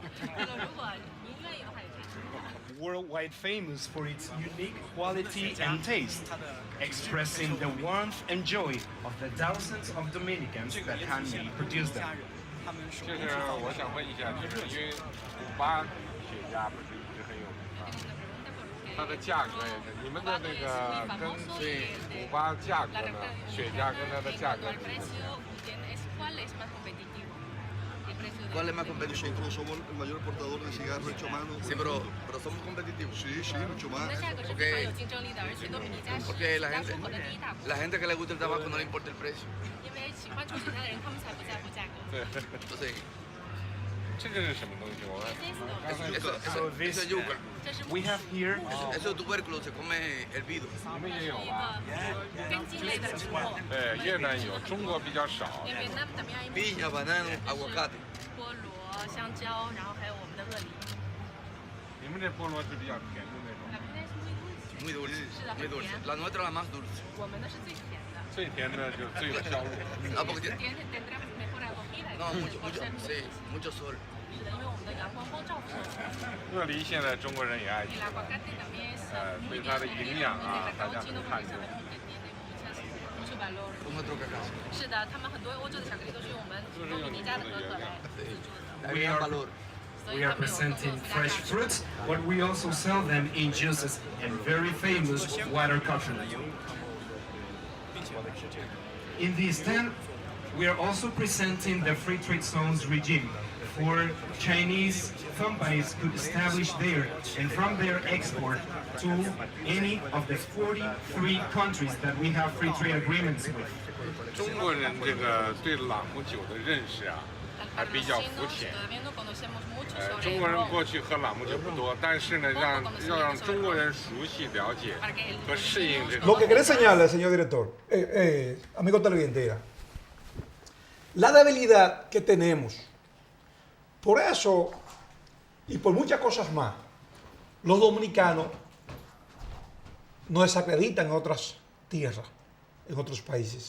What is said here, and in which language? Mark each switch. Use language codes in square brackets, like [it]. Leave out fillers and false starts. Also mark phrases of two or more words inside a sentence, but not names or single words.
[en] Worldwide famous for its unique quality and taste, expressing the warmth and joy of the thousands of Dominicans that handmade produce them. [zh] 就是我想问一下，就是因为古巴雪茄不是一直很有名吗？它的价格也是，你们的那个跟古巴价格呢，雪茄跟它的价格是怎么样？ [es] ¿Cuál es más competitivo? Nosotros somos el mayor exportador de cigarros hechos a mano. Sí, pero somos competitivos. Sí, sí, mucho más. Porque la gente que le gusta el tabaco no le importa el precio. Entonces, [zh] 这个是什么东西？我看 [en] So this, [es] eso es yuca. [en] we have here [es] Eso es tubérculo, se come hervido. [zh] 你们也有吧？对，越南有，中国比较少。 [es] Piña, banano, aguacate. [zh] 菠萝、香蕉，然后还有我们的鳄梨。你们这菠萝是比较甜的那种。 [es] Muy dulce, muy dulce. La nuestra es la más dulce. [zh] 我们的是最甜的。最甜的就最有销路。 [es] Ah, porque tiene, Tendremos mejor acogida. no, sí, mucho sol. [zh] 是的，因为我们的阳光光照不够。鳄梨现在中国人也爱吃 [es] El，aguacate también es [zh] 对它的营养啊，大家很看重。 [es] mucho valor. Con nuestro cacao. [zh] 是的，他们很多欧洲的巧克力都是用我们多米尼加的可可来制作的。 [en] we are [es] valor. [en] we are presenting fresh fruits, but we also sell them in juices and very famous water coconut. In this stand, we are also presenting the free trade zones regime for Chinese companies could establish there and from there export to any of the 43 countries that we have free trade agreements with. [zh] 中国人这个对朗姆酒的认识啊，还比较肤浅。中国人过去喝朗姆酒不多，但是呢，要让中国人熟悉、了解和适应这个。 [es] Lo que quería enseñarle, señor director, amigo televidente, la debilidad que tenemos. Por eso, y por muchas cosas más, los dominicanos nos desacreditan en otras tierras, en otros países.